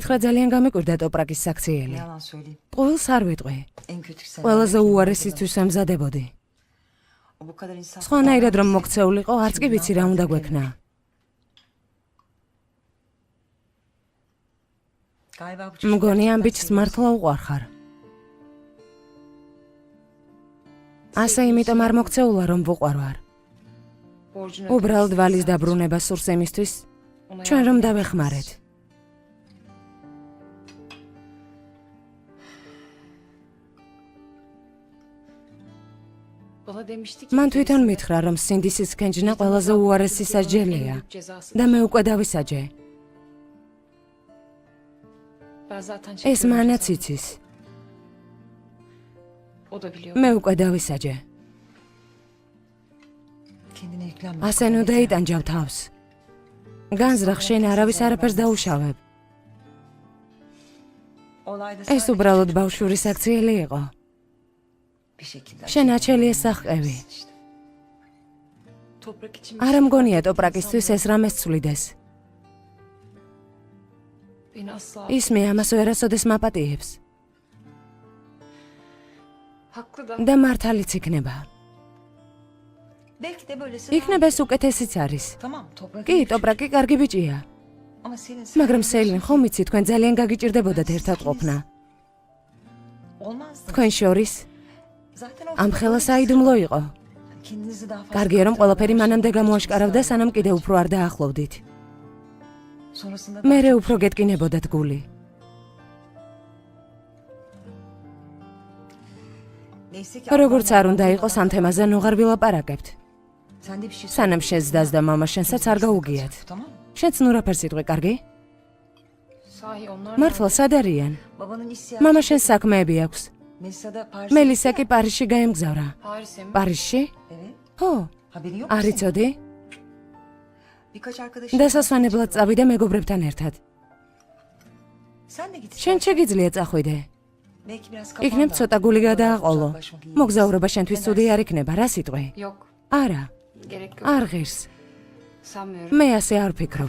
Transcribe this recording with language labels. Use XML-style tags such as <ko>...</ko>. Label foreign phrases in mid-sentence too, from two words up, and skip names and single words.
<ka>გითხრა ძალიან გამეკვირდა ტოპრაკის საქციელი.</ka> <tr>Ne yalan söyleyeyim.</tr> <ka>ყოველს არ ვიტყვი.</ka> <tr>En kötü sen.</tr> <ka>ყველაზე უარესისთვის ამზადებოდი.</ka> <tr>O bu kadar insan.</tr> <ka>სხვანაირად რომ მოქცეულიყო, არც კი ვიცი რა უნდა გვექნა.</ka> <tr>Galiba bu çocuk</tr> <ka>მგონი ამ</ka> <tr>gerçekten</tr> <ka>ბიჭს</ka> <tr>seviyor.</tr> <ka>მართლა უყვარხარ. ასე იმიტომ არ მოქცეულა რომ ვუყვარვარ.</ka> <tr>Borcunu</tr> <ka>უბრალოდ</ka> <tr>ödemişsin</tr> <ka>ვალის</ka> <tr>sen.</tr> <ka>დაბრუნება სურს იმისთვის,</ka> <tr>Ona</tr> <ka>ჩვენ</ka> <tr>yardım</tr> <ka>რომ</ka> <tr>etmelisin.</tr> <ka>დავეხმარეთ.</ka> <tr>Bana demişti ki</tr> <ka>მან თვითონ მითხრა რომ სინდისის ქენჯნა ყველაზე უარესი სასჯელია და მე უკვე დავისაჯე.</ka> <tr>Ben zaten</tr> <ka>ეს</ka> <tr>çekiyorum</tr> <ka>მანაც</ka> <tr>cezamı.</tr> <ka>იცის.</ka> <tr>O da biliyor.</tr> <ka>მე უკვე დავისაჯე.</ka> <tr>Kendine yüklenme.</tr> <ka>ასე ნუ დაიტანჯავ თავს. განზრახ შენ არავის არაფერს დაუშავებ.</ka> <tr>Olayda</tr> <ka>ეს</ka> <tr>sadece</tr> <ka>უბრალოდ</ka> <tr>çocuk</tr> <ka>ბავშვური საქციელი იყო.</ka> <tr>bir şekilde</tr> <ka>შენ აჩელი ეს სახყევი.</ka> <tr>işte. Toprak için bir</tr> <ka>არ</ka> <tr>şey</tr> <ka>მგონია</ka> <tr>yapmak</tr> <ka>ტოპრაკისთვის</ka> <tr>sanmıyorum.</tr> <ka>ეს რამეს ცვლიდეს.</ka> <tr>Beni asla...</tr> <ka>ის მე ამას ვერასოდეს მაპატიებს.</ka> <tr>Haklı da.</tr> <ka>და მართალიც იქნება.</ka> <tr>Belki de böylesi</tr> <ka>იქნება ეს უკეთესიც არის.</ka> <tr>Tamam toprak.</tr> <ka>კი, ტოპრაკი კარგი ბიჭია.</ka> <tr>Ama senin</tr> <ka>მაგრამ სელინ, ხომ იცი თქვენ ძალიან გაგიჭირდებოდათ ერთად ყოფნა.</ka> <tr>olmazdı.</tr> <ka>თქვენ შორის</ka> <tr>Zaten</tr> <ka>ამ ხელა საიდუმლო იყო.</ka> <tr>kendinizi daha fazla</tr> <ka>კარგია რომ ყველაფერი მანამდე გამოაშკარავდა, სანამ კიდევ უფრო არ დაახლოვდით.</ka> <tr>sonrasında</tr> <ka>მერე უფრო გეტკინებოდათ გული.</ka> <tr>neyse ki</tr> <ka>როგორც არ უნდა იყოს ამ თემაზე ნუღარ ვილაპარაკებთ.</ka> <tr>sen de bir şey</tr> <ka>სანამ შენს დას და მამა შენსაც არ გაუგიათ.</ka> <tr>tamam mı?</tr> <ka>შენც ნუ რაფერს იტყვი, კარგი?</ka> <tr>Sahi onlar...</tr> <ka>მართლა სად არიან?</ka> <tr>Babanın iş</tr> <ka>მამა შენს საქმეები აქვს.</ka> <tr>Melisa da Paris'e</tr> <ka>მელისა კი პარიზში გაემგზავრა.</ka> <tr>Paris'e mi?</tr> <ka>პარიზში?</ka> <tr>Evet.</tr> <ka>ხო,</ka> <tr>Haberin yok mu</tr> <ka>არ</ka> <tr>senin?</tr> <ka>იცოდი?</ka> <tr>Birkaç arkadaşım.</tr> <ka>დასასვენებლად წავიდე მეგობრებთან ერთად.</ka> <tr>Sen de git.</tr> <ka>შენ შეგიძლია წახვიდე.</ka> <tr>Belki biraz</tr> <ka>იქნებ ცოტა გული გადააყოლო.</ka> <tr>uzaklaşmak iyi.</tr> <ka>მოგზაურობა შენთვის ცუდი არ იქნება, რა სიტყვი?</ka> <tr>Yok.</tr> <ka>არა,</ka> <tr>Gerek yok.</tr> <ka>არ ღირს.</ka> <tr>Sanmıyorum.</tr> <ka>მე ასე არ ვფიქრობ.</ka>